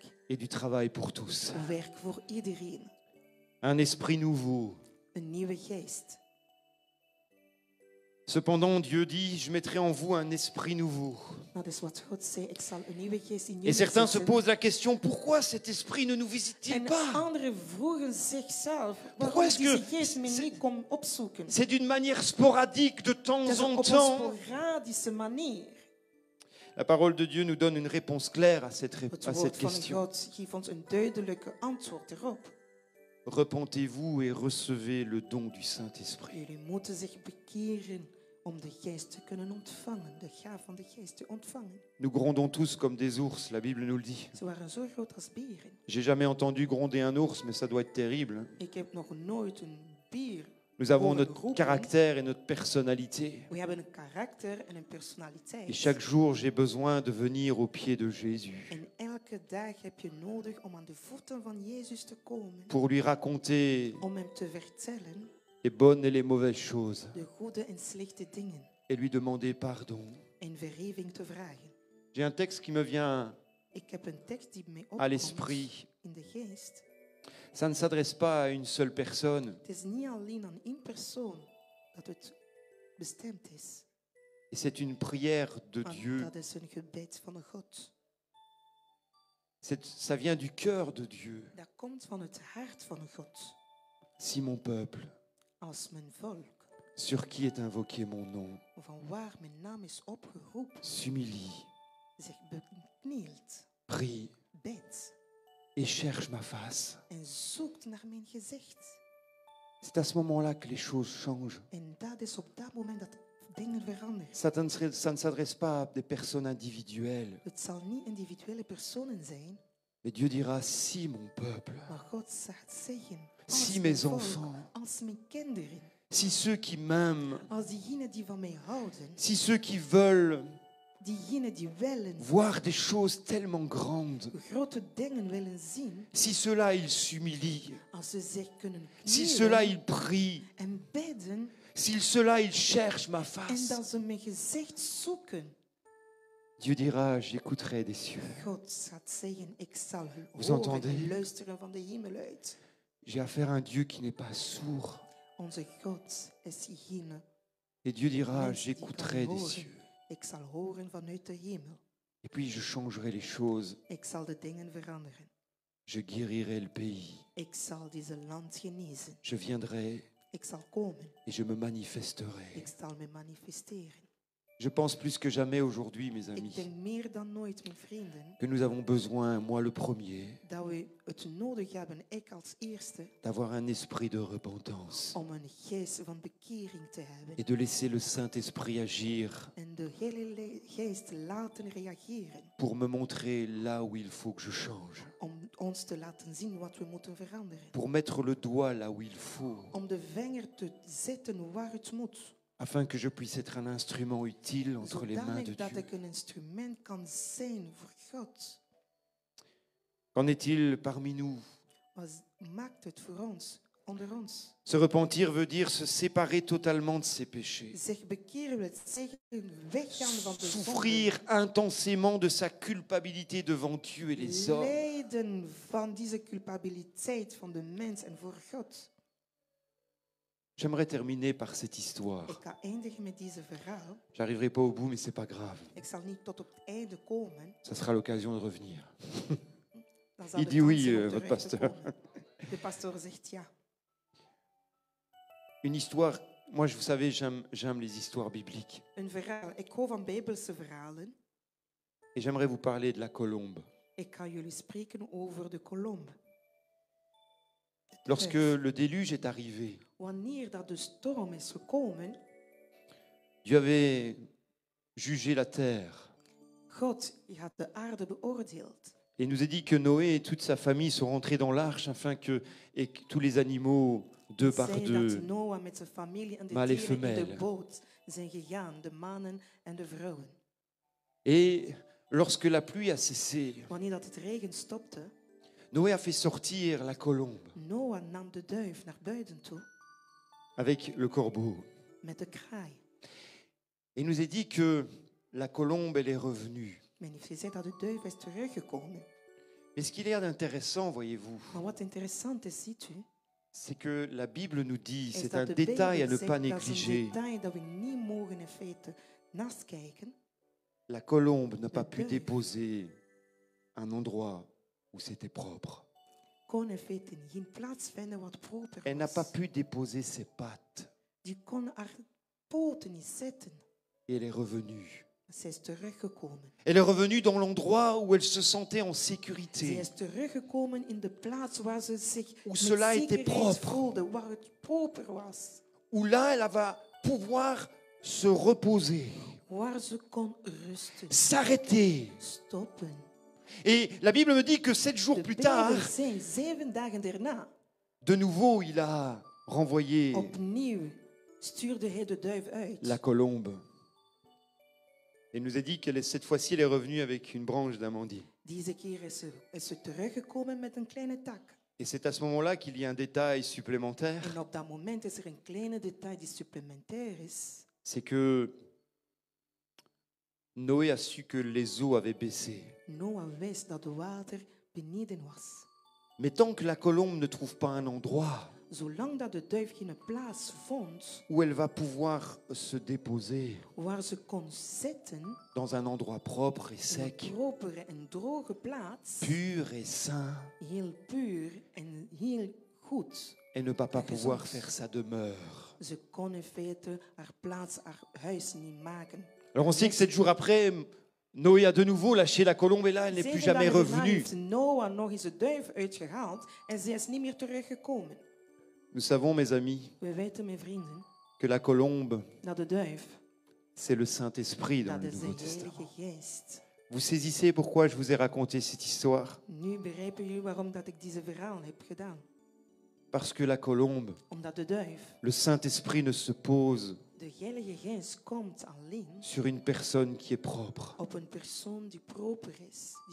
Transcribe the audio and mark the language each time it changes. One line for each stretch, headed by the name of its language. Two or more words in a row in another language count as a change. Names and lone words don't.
French: et du travail pour tous.
Dutch: Werk voor iedereen.
French: un esprit nouveau.
Dutch: een nieuwe geest.
French: Cependant, Dieu dit, je mettrai en vous un esprit nouveau.
Dutch: Dat is wat God zei, ik zal een nieuwe geest in
French: Et
Dutch: jullie
French: certains se
Dutch: zetten.
French: posent la question, pourquoi cet esprit ne nous visite-t-il
Dutch: En
French: pas?
Dutch: anderen vroegen zichzelf,
French: Pourquoi
Dutch: waarom
French: est-ce que
Dutch: deze geest me
French: c'est-
Dutch: niet komt opzoeken?
French: C'est d'une manière sporadique, de
Dutch: Het
French: temps
Dutch: is
French: en
Dutch: op een
French: temps.
Dutch: sporadische manier.
French: La parole de Dieu nous donne une réponse claire à cette
Dutch: Het
French: à cette
Dutch: woord van
French: question.
Dutch: God geeft ons een duidelijke antwoord erop.
French: Repentez-vous et recevez le don du Saint-Esprit.
Dutch: Jullie moeten zich bekeren om de geest te kunnen ontvangen, de gaaf van de geest te ontvangen.
French: Nous grondons tous comme des ours, la Bible nous le dit.
Dutch: Ze waren zo groot als beren.
French: J'ai jamais entendu gronder un ours, mais ça doit être terrible, hein.
Dutch: Ik heb nog nooit een beer.
French: Nous avons
Dutch: horen
French: notre
Dutch: roepen.
French: caractère et notre personnalité.
Dutch: We hebben een karakter en een personaliteit.
French: Et chaque jour, j'ai besoin de venir aux pieds de Jésus
Dutch: En elke dag heb je nodig om aan de voeten van Jezus te komen.
French: pour lui raconter
Dutch: Om hem te vertellen
French: les bonnes et les mauvaises choses
Dutch: de goede en slechte dingen.
French: et lui demander pardon.
Dutch: En vergeving te vragen.
French: J'ai un texte qui me vient
Dutch: Ik heb een tekst die mij
French: à
Dutch: opkomt
French: l'esprit.
Dutch: in de geest.
French: Ça ne s'adresse pas à une seule personne,
Dutch: Het is niet alleen aan één persoon dat het bestemd is.
French: et c'est une prière de
Dutch: Maar
French: Dieu.
Dutch: dat is een gebed van God.
French: Ça vient du cœur de Dieu.
Dutch: Dat komt van het hart van God.
French: Si mon peuple,
Dutch: Als mijn volk,
French: sur qui est invoqué mon nom,
Dutch: van waar mijn naam is opgeroepen,
French: s'humilie,
Dutch: zich beknielt,
French: prie
Dutch: bidt
French: et cherche ma face,
Dutch: en zoekt naar mijn gezicht.
French: c'est à ce moment-là que les choses changent.
Dutch: En dat is op dat moment dat dingen veranderen.
French: Ça ne s'adresse pas à des personnes individuelles,
Dutch: Het zal niet individuele personen zijn,
French: mais Dieu dira, si mon peuple,
Dutch: maar God gaat zeggen,
French: si
Dutch: als mijn
French: mes
Dutch: volk,
French: enfants,
Dutch: als mijn kinderen,
French: si ceux qui m'aiment,
Dutch: als diegenen die van mij houden,
French: si ceux qui veulent
Dutch: diegenen die willen
French: voir des choses tellement grandes,
Dutch: grote dingen willen zien,
French: si ceux-là, ils s'humilient,
Dutch: als ze zich kunnen
French: si ceux-là,
Dutch: knielen
French: ils prient,
Dutch: en bidden
French: si ceux-là, ils cherchent ma
Dutch: en
French: face,
Dutch: dat ze mijn gezicht zoeken,
French: Dieu dira, j'écouterai des cieux.
Dutch: God gaat zeggen, ik zal
French: Vous
Dutch: horen
French: entendez?
Dutch: en luisteren van de hemel uit.
French: J'ai affaire à un Dieu qui n'est pas sourd.
Dutch: Onze God is geen
French: Et Dieu dira,
Dutch: mens die kan
French: j'écouterai des
Dutch: horen.
French: cieux.
Dutch: Ik zal horen vanuit de hemel.
French: Et puis je changerai les choses.
Dutch: Ik zal de dingen veranderen.
French: Je guérirai le pays.
Dutch: Ik zal deze land genezen.
French: Je viendrai
Dutch: Ik zal komen.
French: et je me manifesterai.
Dutch: Ik zal me manifesteren.
French: Je pense plus que jamais aujourd'hui, mes
Dutch: Ik
French: amis,
Dutch: denk meer dan nooit, mijn vrienden,
French: que nous avons besoin, moi le premier,
Dutch: dat we het nodig hebben, ik als eerste,
French: d'avoir un esprit de repentance
Dutch: om een geest van bekering te hebben.
French: et de laisser le Saint-Esprit agir
Dutch: En de Heilige Geest laten reageren.
French: pour me montrer là où il faut que je change,
Dutch: Om ons te laten zien wat we moeten veranderen.
French: pour mettre le doigt là où il faut,
Dutch: Om de vinger te zetten waar het moet.
French: afin que je puisse être un instrument utile entre les mains de
Dutch: Zodanig dat
French: Dieu.
Dutch: ik een instrument kan zijn voor God.
French: Qu'en est-il parmi nous?
Dutch: Wat maakt het voor ons, onder ons?
French: Se repentir veut dire se séparer totalement de ses péchés.
Dutch: Zich bekeren wil zeggen weggaan van de zonde.
French: Souffrir intensément de sa culpabilité devant Dieu et les hommes.
Dutch: Lijden van deze culpabiliteit van de mens en voor God.
French: J'aimerais terminer par cette histoire.
Dutch: Ik ga eindigen met deze verhaal.
French: J'arriverai pas au bout, mais c'est pas grave.
Dutch: Ik zal niet tot op het einde komen.
French: Ça sera l'occasion de revenir.
Dutch: Dan zal
French: Il
Dutch: de
French: dit
Dutch: kans
French: oui,
Dutch: zijn om
French: votre
Dutch: terug te
French: pasteur.
Dutch: komen. De pastoor zegt ja.
French: Une histoire. Moi, vous savez, j'aime les histoires bibliques.
Dutch: Een verhaal. Ik hou van Bijbelse verhalen.
French: Et j'aimerais vous parler de la colombe.
Dutch: Ik ga jullie spreken over de kolom.
French: Lorsque le déluge est arrivé,
Dutch: Wanneer dat de storm is gekomen,
French: Dieu avait jugé la terre.
Dutch: God had de aarde beoordeeld.
French: Et il nous a dit que Noé et toute sa famille sont rentrés dans l'arche afin que tous les animaux, deux par
Dutch: Zei
French: deux,
Dutch: dat Noah met zijn familie en de
French: maar les
Dutch: dieren in de
French: femelles.
Dutch: boot zijn gegaan, de mannen en de vrouwen.
French: Et lorsque la pluie a cessé,
Dutch: Wanneer dat het regen stopte,
French: Noé a fait sortir la colombe
Dutch: Noah nam de duif naar buiten toe
French: avec le corbeau.
Dutch: met de kraai.
French: Et il nous a dit que la colombe, elle est revenue.
Dutch: Men heeft gezegd dat de duif is teruggekomen.
French: Mais ce qu'il y a d'intéressant, voyez-vous,
Dutch: Maar wat interessant is, ziet u,
French: c'est que la Bible nous dit,
Dutch: is
French: c'est
Dutch: dat
French: un
Dutch: de
French: détail à
Dutch: Bijbel
French: ne pas
Dutch: zegt, dat is een
French: négliger.
Dutch: detail dat we niet mogen in feite naast kijken.
French: La colombe n'a pas pu
Dutch: duif.
French: déposer un endroit où c'était propre.
Dutch: Kon in feite geen plaats vinden wat proper
French: Elle n'a pas
Dutch: was.
French: pu déposer ses pattes.
Dutch: Die kon haar poten niet zetten.
French: Et elle est revenue.
Dutch: Zij is teruggekomen.
French: Elle est revenue dans l'endroit où elle se sentait en
Dutch: Zij
French: sécurité.
Dutch: is teruggekomen in de plaats waar ze zich
French: Où
Dutch: met
French: cela était
Dutch: zekerheid
French: propre.
Dutch: voelde, waar het proper was.
French: Où là, elle va pouvoir se reposer,
Dutch: Waar ze kon rusten,
French: s'arrêter.
Dutch: stoppen.
French: Et la Bible me dit que 7 jours
Dutch: De
French: plus
Dutch: Bijbel
French: tard,
Dutch: zegt, 7 dagen daarna,
French: de nouveau, il a renvoyé
Dutch: opnieuw stuurde hij de duif uit.
French: la colombe. Et il nous a dit cette fois-ci, elle est revenue avec une branche d'amandier.
Dutch: Deze keer is ze teruggekomen met een kleine tak.
French: Et c'est à ce moment-là qu'il y a un détail supplémentaire,
Dutch: En op dat moment is er een kleine detail die supplementair is.
French: c'est que Noé a su que les eaux avaient baissé.
Dutch: Noah wist dat het water beneden was.
French: Mais tant que la colombe ne trouve pas un endroit
Dutch: Zolang dat de duif geen plaats vond
French: où elle va pouvoir se déposer
Dutch: waar ze kon zitten,
French: dans un endroit propre et
Dutch: in een
French: sec,
Dutch: propere en droge plaats,
French: pur et sain,
Dutch: heel puur en heel goed.
French: elle ne va pas Et pouvoir
Dutch: gezond.
French: faire sa demeure.
Dutch: Ze kon in feite haar plaats, haar huis niet maken.
French: Alors on sait que 7 jours après, Noé a de nouveau lâché la colombe et là, elle n'est plus
Dutch: 7
French: jamais
Dutch: dagen daarna
French: revenue.
Dutch: heeft Noah nog eens de duif uitgehaald en zij is niet meer teruggekomen.
French: Nous savons, mes amis,
Dutch: We weten, mijn vrienden,
French: que la colombe,
Dutch: dat de duif,
French: c'est le Saint-Esprit dans
Dutch: dat
French: le
Dutch: is de
French: Nouveau
Dutch: Heilige
French: Testament.
Dutch: Geest.
French: Vous saisissez pourquoi je vous ai raconté cette histoire?
Dutch: Nu begrijpen jullie waarom dat ik deze verhaal heb gedaan.
French: Parce que la colombe,
Dutch: Omdat de duif,
French: le Saint-Esprit ne se pose
Dutch: de Heilige Geest, komt alleen
French: sur une personne qui est propre,
Dutch: op een persoon die proper is, die